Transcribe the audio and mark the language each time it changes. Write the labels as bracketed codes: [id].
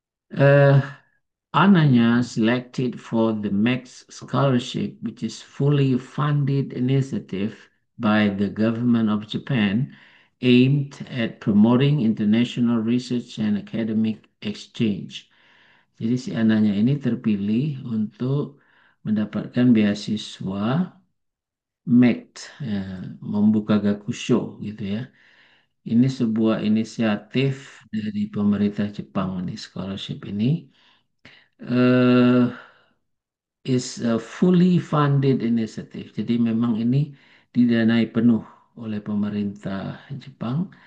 [en] eh, Ananya selected for the Max Scholarship, which is fully funded initiative by the government of Japan aimed at promoting international research and academic exchange. [id] Jadi si Ananya ini terpilih untuk mendapatkan beasiswa MECT, ya, membuka gakusho gitu ya. Ini sebuah inisiatif dari pemerintah Jepang nih scholarship ini. [en] eh is a fully funded initiative. [id] Jadi memang ini didanai penuh oleh pemerintah Jepang.